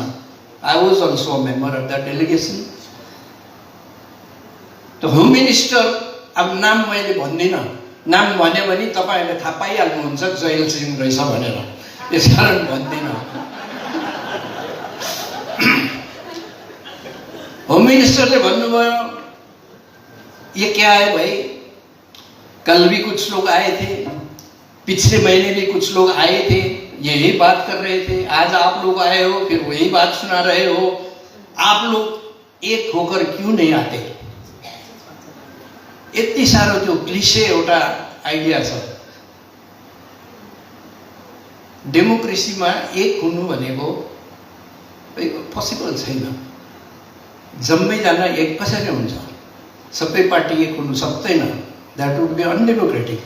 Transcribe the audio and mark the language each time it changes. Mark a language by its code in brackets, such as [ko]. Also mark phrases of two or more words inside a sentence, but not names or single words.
[en] I was also a member of the delegation. [ne] त [en] home minister, [ne] अब नाम मैले भन्दिनँ, नाम भन्यो भने तपाईँहरूले थाहा पाइहाल्नुहुन्छ जयल सिंह रहेछ भनेर, यसकारण भन्दिनँ। होम मिनिस्टरले भन्नुभयो, [hi] ये क्या है भाई, कल भी कुछ लोग आए थे, पिछले महीने भी कुछ लोग आए थे, यही बात कर रहे थे, आज आप लोग आए हो, फिर वही बात सुना रहे हो, आप लोग एक होकर क्यों नहीं आते। [ne] यति साह्रो त्यो क्लिशे एउटा आइडिया छ। डेमोक्रेसीमा एक हुनु भनेको पोसिबल छैन। जम्मैजना एक कसरी हुन्छ, सबै पार्टी एक हुनु सक्दैन, [en] that would be undemocratic.